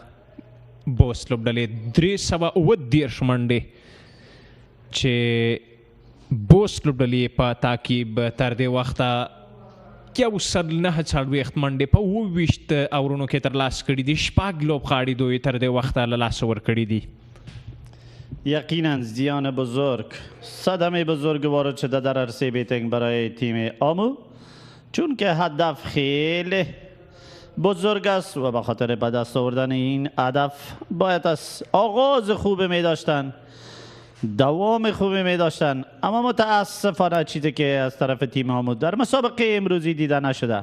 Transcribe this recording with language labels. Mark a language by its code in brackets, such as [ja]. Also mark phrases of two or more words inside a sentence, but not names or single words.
[ps] بوست لوبډلې 329 منډې چې بوست لوبډلې په تعقیب تر دې وخته یو سل 9 منډې په 28 اورونو کې ترلاسه کړي دي. 6 لوبغاړي دوی تر دې وخته له لاسه ورکړي دي. [fa] یقینا زیان بزرگ، صدمه بزرگ وارد شده در عرصه بیتینگ برای تیم آمو، چون که هدف خیلی بزرگ است و به خاطر به دست آوردن این هدف باید از آغاز خوب می داشتن، دوام خوبی می داشتن، اما متاسفانه چیزی که از طرف تیم آمو در مسابقه امروزی دیده نشده.